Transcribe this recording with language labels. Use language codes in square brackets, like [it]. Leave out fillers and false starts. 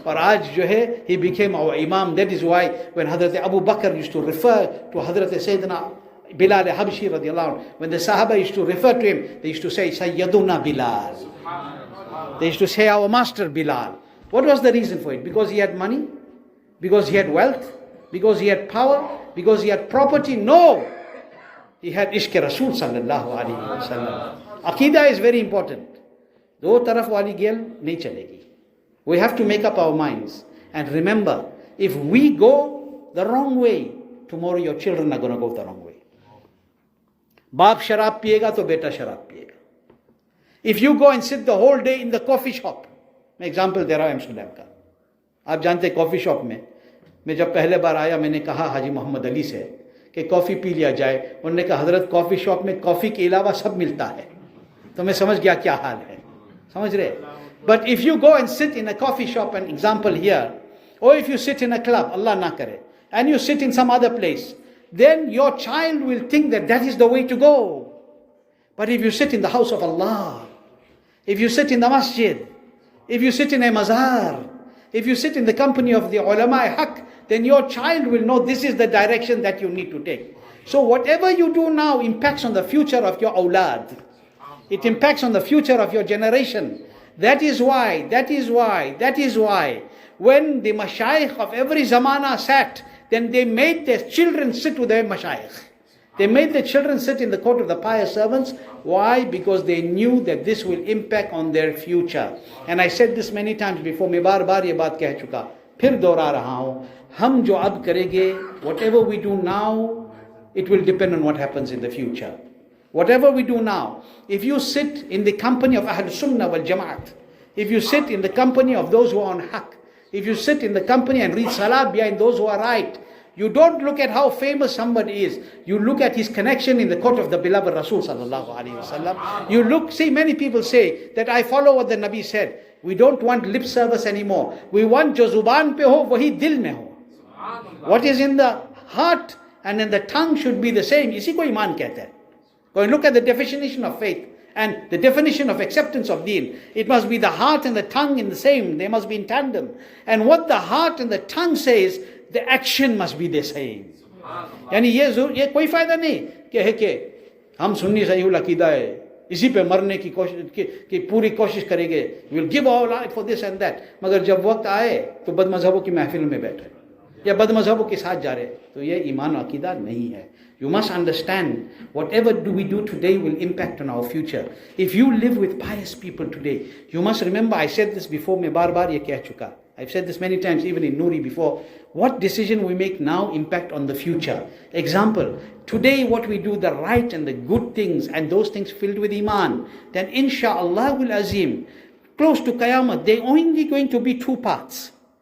[hi] Aur aaj jo hai, [en] he became our imam. That is why when Hazrat Abu Bakr used to refer to Hazrat Sayyidina Bilal Habshi radiallahu anhu, when the Sahaba used to refer to him, they used to say Sayyaduna Bilal. They used to say our master Bilal. What was the reason for it? Because he had money? Because he had wealth? Because he had power? Because he had property? No! He had Ishq Rasul sallallahu alaihi wasallam. Aqidah is very important. [hi] दो तरफ वाली गेल नहीं चलेगी. [en] We have to make up our minds. And remember, if we go the wrong way, tomorrow your children are going to go the wrong way. [hi] बाप शराब पिएगा तो बेटा शराब पिएगा. [en] If you go and sit the whole day in the coffee shop, मैं example दे रहा हूँ Amsterdam का. [hi] आप जानते हैं कॉफ़ी शॉप में, मैं जब पहले बार आया मैंने कहा हाजी मोहम्मद अली से कि कॉफ़ी पी लिया जाए. उन्होंने कहा हजरत कॉफ़ी शॉप में कॉफ़ी के अलावा सब मिलता है. तो मैं समझ गया क्या हाल है. समझ रहे? [en] But if you go and sit in a coffee shop, an example here, or if you sit in a club, Allah na kare, and you sit in some other place, then your child will think that that is the way to go. But if you sit in the house of Allah, if you sit in the masjid, if you sit in a mazar, if you sit in the company of the ulama haq, then your child will know this is the direction that you need to take. So whatever you do now impacts on the future of your awlad. It impacts on the future of your generation. That is why, when the mashayikh of every zamana sat, then they made their children sit with their mashayikh. They made their children sit in the court of the pious servants. Why? Because they knew that this will impact on their future. And I said this many times before, [hi] मैं बार बार ये बात कह चुका, फिर दोहरा रहा हूँ. हम जो अब करेंगे, [en] whatever we do now, it will depend on what happens in the future. Whatever we do now, if you sit in the company of Ahle Sunnat wal Jamaat, if you sit in the company of those who are on haqq, if you sit in the company and read salat behind those who are right, you don't look at how famous somebody is. You look at his connection in the court of the beloved Rasul sallallahu alaihi wasallam. You look, see, many people say that I follow what the Nabi said. We don't want lip service anymore. We want [hi] jo zuban pe ho, wahi dil mein ho. [en] What is in the heart and in the tongue should be the same. [hi] Isi ko iman kehte hain. [en] Go and look at the definition of faith and the definition of acceptance of deen. It must be the heart and the tongue in the same. They must be in tandem. And what the heart and the tongue says, the action must be the same. [hi] यानी ये कोई फायदा नहीं कि हम सुन्नी सही अकीदा है, इसी पे मरने की कोशिश की पूरी कोशिश करेंगे, [en] will give all life for this and that, [hi] मगर जब वक्त आए तो बदमज़हबों की महफिल में बैठे या बदमज़हबों के साथ जा रहे, तो ये ईमान अकीदा नहीं है. [en] You must understand, whatever do we do today will impact on our future. If you live with pious people today, you must remember, I said this before, [hi] मैं बार बार ये कह चुका. [en] I've said this many times, even in Noori before. What decision we make now impact on the future. Example, today what we do, the right and the good things, and those things filled with Iman, then insha'Allah will azim, close to Qiyamah, they're only going to be two parts.